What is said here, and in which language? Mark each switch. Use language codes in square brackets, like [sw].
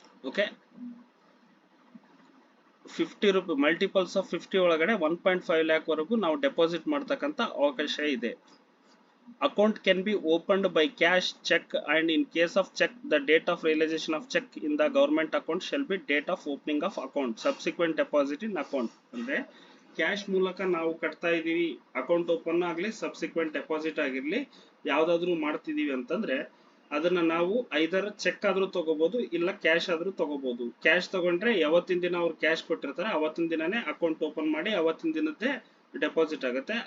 [kn] Okay, 50 ರೂಪಾಯಿ multiples of 50 ಒಳಗಡೆ 1.5 lac ವರೆಗೂ ನಾವು ಡೆಪಾಸಿಟ್ ಮಾಡ್ತಕ್ಕಂಥ ಅವಕಾಶ ಇದೆ. [en] Account can be opened by cash, check, and in case of check, the date of realization of check in the government account shall be date of opening of account. Subsequent deposit in account. [kn] ಅಂದ್ರೆ cash ಮೂಲಕ ನಾವು ಕಟ್ತಾ ಇದೀವಿ, account open ಆಗಲಿ subsequent deposit ಆಗಿರ್ಲಿ ಯಾವ್ದಾದ್ರು ಮಾಡ್ತಿದೀವಿ ಅಂತಂದ್ರೆ ಅದನ್ನ ನಾವು ಐದರ್ ಚೆಕ್ ಆದ್ರೂ ತಗೋಬಹುದು, ಇಲ್ಲ ಕ್ಯಾಶ್ ಆದ್ರೂ ತಗೋಬಹುದು. ಕ್ಯಾಶ್ ತಗೊಂಡ್ರೆ ಯಾವತ್ತಿನ ದಿನ ಅವ್ರು ಕ್ಯಾಶ್ ಕೊಟ್ಟಿರ್ತಾರೆ ಅವತ್ತಿನ ದಿನನೇ ಅಕೌಂಟ್ ಓಪನ್ ಮಾಡಿ ಅವತ್ತಿನ ದಿನದ್ದೇ ಡೆಪಾಸಿಟ್ ಆಗುತ್ತೆ.